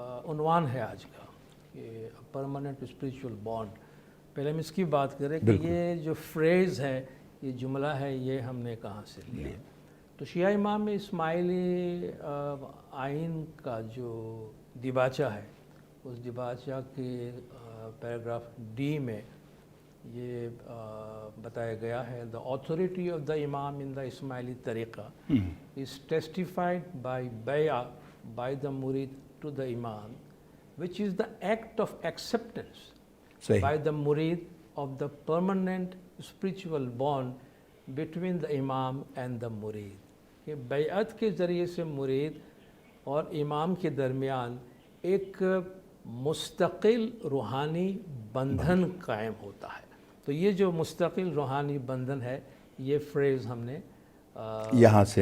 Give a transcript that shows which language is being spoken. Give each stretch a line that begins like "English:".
Urdu: عنوان ہے آج کا کہ
English: Permanent spiritual bond.
Urdu: پہلے ہم اس کی بات کریں کہ یہ جو فریز ہے، یہ جملہ ہے، یہ ہم نے کہاں سے لیا. تو شیعہ امام اسماعیلی آئین کا جو دیباچہ ہے، اس دیباچہ کے پیراگراف ڈی میں یہ بتایا گیا ہے،
English: the authority of the imam in the Ismaili tariqa is testified by bay'ah by the murid to the imam, which is the act of acceptance by the murid of the permanent spiritual bond between the imam and the murid.
Urdu: کہ بیعت کے ذریعے سے مرید اور امام کے درمیان ایک مستقل روحانی بندھن قائم ہوتا ہے. تو یہ جو مستقل روحانی بندھن ہے، یہ فریز ہم نے یہاں سے